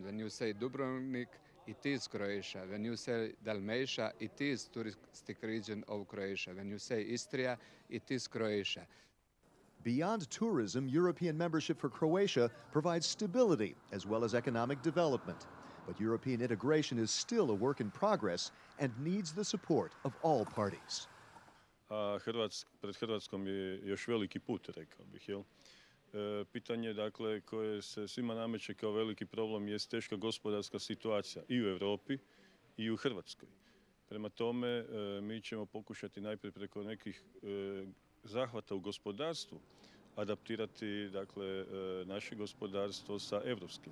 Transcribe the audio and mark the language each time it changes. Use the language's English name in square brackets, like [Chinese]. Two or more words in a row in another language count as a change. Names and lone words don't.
[English] When you say Dubrovnik, it is Croatia. When you say Dalmatia, it is touristic region of Croatia. When you say Istria, it is Croatia. Beyond tourism, European membership for Croatia provides stability as well as economic development. But European integration is still a work in progress and needs the support of all parties. [Croatian] Pred Hrvatskom je još veliki put, rekao bih, jel? Pitanje, dakle, koje se svima nameće kao veliki problem je teška gospodarska situacija i u Europi i u Hrvatskoj. Prema tome, mi ćemo pokušati najprije preko nekih zahvata u gospodarstvu adaptirati, dakle, naše gospodarstvo sa evropskim.